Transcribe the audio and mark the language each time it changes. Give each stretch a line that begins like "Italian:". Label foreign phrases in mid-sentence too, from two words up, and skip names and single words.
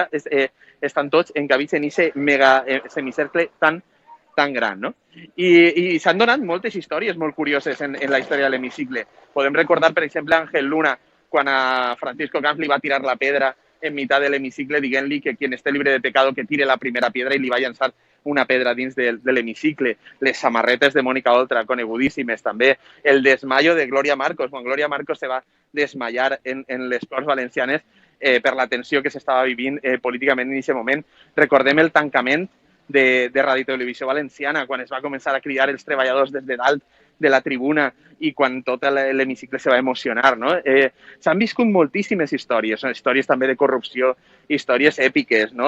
Catalan: Estan tots encabits en aquest mega semicercle tan gran, no? I s'han donat moltes històries molt curioses en la història de l'hemicicle. Podem recordar, per exemple, Ángel Luna, quan a Francisco Camps li va tirar la pedra en meitat de l'hemicicle, dient-li que
Spanish: quien esté libre de pecado que tire la primera piedra
Catalan: i li va llançar una pedra dins de l'hemicicle. Les samarretes de Mónica Oltra, conegudíssimes també. El desmayo de Gloria Marcos, quan Gloria Marcos se va desmayar en les Corts Valencianes per la tensió que s'estava vivint políticament en aquest moment. Recordem el tancament de Radio Televisió Valenciana, quan es va començar a cridar els treballadors des de dalt de la tribuna i quan tot l'hemicicle se va emocionar, no? S'han viscut moltíssimes històries, històries també de corrupció, històries èpiques, no?